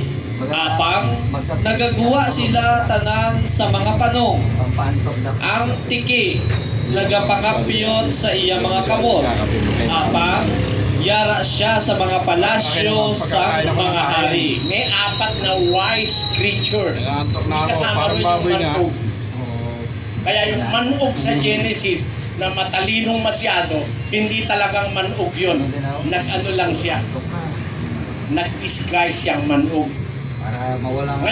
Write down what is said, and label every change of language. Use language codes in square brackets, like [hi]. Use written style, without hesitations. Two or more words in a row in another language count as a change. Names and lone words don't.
[hil] Apang nagagawa sila tanan sa mga panong. [tl] Pampaantok na. [hil] Ang tiki nagapakapyot sa iya mga kamot. Apang yara siya sa mga palasyo sa mga hari. [tl] May 4 na [en] wise creatures. [tl] Nangantok na ako, Kasama parang rin yung baboy na. manhug. Kaya yung manhug sa Genesis na matalinong masyado, hindi talagang manhug yun. Nag-ano lang siya. Antok na. Nag-disguise siyang manhug. Para mawala nga.